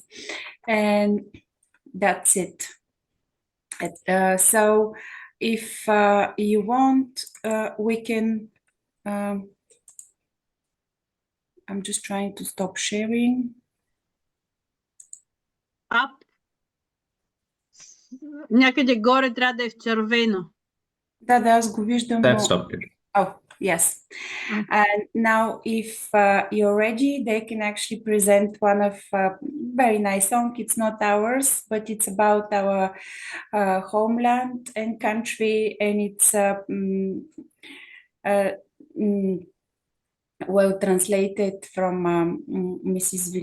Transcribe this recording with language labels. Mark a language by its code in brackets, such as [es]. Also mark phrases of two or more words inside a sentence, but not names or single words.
[en] And that's it. So if you want, we can I'm just trying to stop sharing. Up. [bg] Някъде горе трябва да е в червено. Да, аз го виждам. [en] That stopped it. Oh, yes. And now if you're ready, they can actually present one of very nice song. It's not ours, but it's about our homeland and country, and it's well translated from Mrs.